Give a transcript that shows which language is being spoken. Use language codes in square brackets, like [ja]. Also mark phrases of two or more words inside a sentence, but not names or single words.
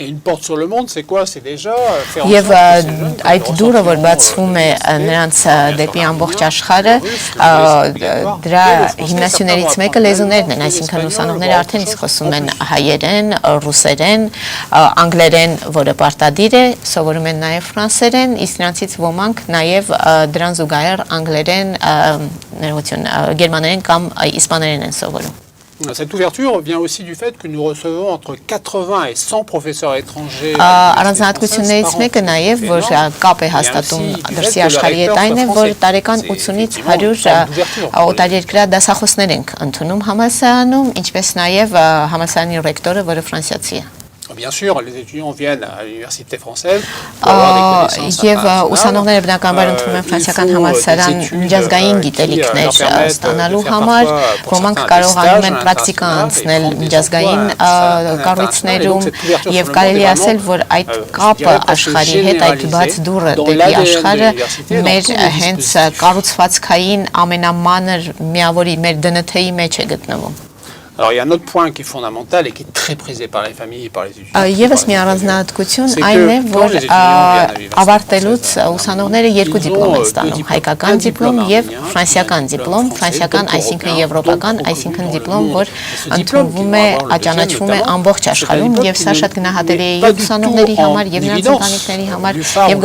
[hy] Եվ այդ դուրը, որ բացվում է նրանց դեպի ամբողջ աշխարհը, դրա հիմնասյուներից մեկը լեզուներն են, այսինքն ուսանողները արդեն իսկ խոսում են հայերեն, ռուսերեն, անգլերեն, որը պարտադիր է, սովորում են նաև ֆրանսերեն, իսկ նրանցից ոմանք նաև դրան զուգահեռ անգլերեն, գերմաներեն կամ իսպաներեն են սովորում։ [fr] Cette ouverture vient aussi du fait que nous recevons entre 80 et 100 professeurs étrangers. [hy] Առանձնահատկություններից մեկը նաև, որ կապ է հաստատում դրսի աշխարհի հետ, այն է, որ տարեկան 80-ից 100 օտարերկրյա դասախոսներ ենք ընդունում համալսարանում, ինչպես նաև համալսարանի ռեկտորը, որը ֆրանսիացի է։ [fr] Bien sûr, les étudiants viennent à l'université française pour avoir des connaissances internationales. [hy] Ուսանողները բնականաբար ընդունում են ֆրանսիական համալսարան միջազգային գիտելիքներ ստանալու համար, ոմանք կարողանում են պրակտիկա անցնել միջազգային կառույցներում եւ կարելի ասել, որ այդ կապը աշխարհի հետ, այդ բաց դուռը դեպի աշխարհը մեր հենց կառուցվածքային ամենամանր միավորի մեր ԴՆԹ-ի մեջ է գտնվում։ [fr] Alors il y a un autre point qui est fondamental et qui est très prisé par les familles et par les étudiants. [hy] Եվս մի առանձնահատկություն այն է, որ ավարտելուց ուսանողները երկու դիպլոմ են ստանում՝ հայկական դիպլոմ եւ ֆրանսիական դիպլոմ, ֆրանսիական այսինքն եվրոպական, այսինքն դիպլոմ, որ ընդունվում է, ճանաչվում է ամբողջ աշխարհում եւ սա շատ գնահատելի է եւ ուսանողների համար եւ նրանց ընտանիքների համար եւ